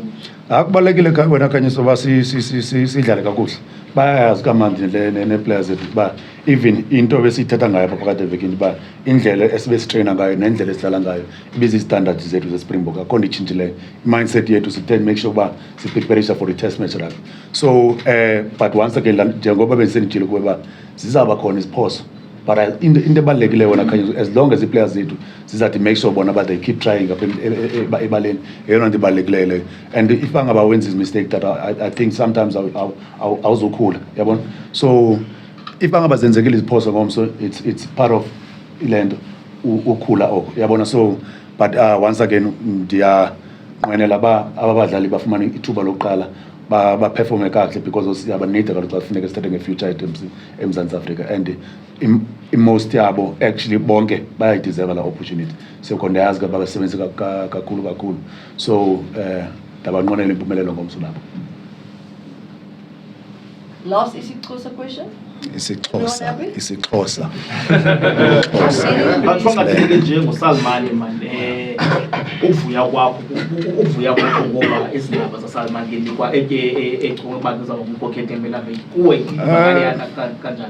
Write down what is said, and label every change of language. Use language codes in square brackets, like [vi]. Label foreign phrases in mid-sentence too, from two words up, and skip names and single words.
[xh] Kubalulekile wena Khanyiso uba sidlale kakuhle. Bayayazi kamandi ne-players zethu uba even into besiyithetha ngayo phakathi evekini uba indlela esibesitreyina ngayo nendlela esidlala ngayo ibizi-standards zethu ze-Springbok, akho nto itshintshileyo. I-mindset yethu sithe [en] make sure [xh] uba sipreparisha [en] for i-test match rugby. [xh] So but once again njengoba bendisenditshile kuba zizawuba khona iziphoso, but into ebalulekileyo wona Khanyiso, [en] as long as [xh] i-players zethu zizathi [en] make sure [xh] bona [en] they keep trying [xh] apha ebaleni, yeyona nto ibalulekileyo leyo. [en] And if [xh] bangaba wenza [en] mistake that I think [xh] sometimes awuzokhula yabona. [en] So if [xh] bangaba zenzekile iziphoso ngomso, [en] it's part of [xh] ile nto ukhula oko yabona. [en] So but once again [xh] ndiyanqwenela ba abadlali bafumana ithuba lokuqala ba-performe kakuhle because siyabanida kaloku xa kufuneka sithethe nge- [en] future items [xh] eMzantsi Afrika, [en] and most [xh] yabo actually bonke bayayideserva la opportunity. So ndiyayazi uba basebenze kakhulu. So ndabanqwenela impumelelo ngomso lapho. [en] Last isiXhosa question. isiXhosa. [zu] Bangatheke nje ngoSalmaan man, uvuya kwakho ngoba izindaba zaSalmaan ngenikwa echonga uba ngizawumkhokhela empela veki kuwe ibaleyana kanjani?